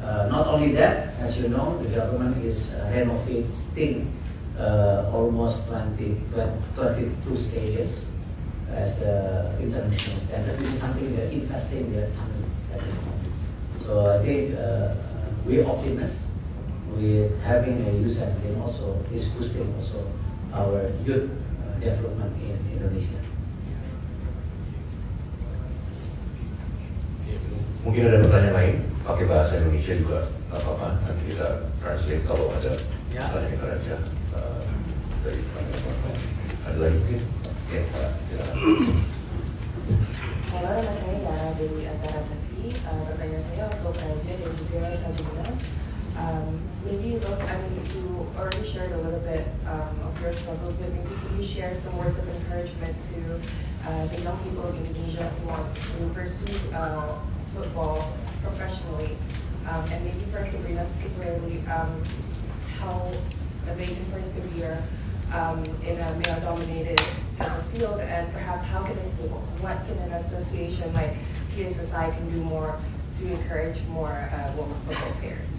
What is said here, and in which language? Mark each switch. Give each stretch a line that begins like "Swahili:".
English: Not only that, as you know, the government is renovating almost 22 stadiums as the international standard. This is something that investing their time at this moment. So I think we're optimists with having a U17 also is boosting also our youth development in Indonesia.
Indonesian: Mungkin ada pertanyaan lain, pakai bahasa Indonesia juga nggak apa-apa, nanti kita translate kalau ada pertanyaan kita aja dari ada lagi mungkin? Ya, silakan. Halo, nama saya Yara dari Antara TV. Pertanyaan saya untuk Raja dan juga Sabrina.
English: Maybe you already shared a little bit of your struggles, but maybe can you share some words of encouragement to the young people of Indonesia who wants to pursue football professionally, and maybe for Sabrina particularly, how they can persevere in a male-dominated type of field, and perhaps what can an association like PSSI can do more to encourage more women football players?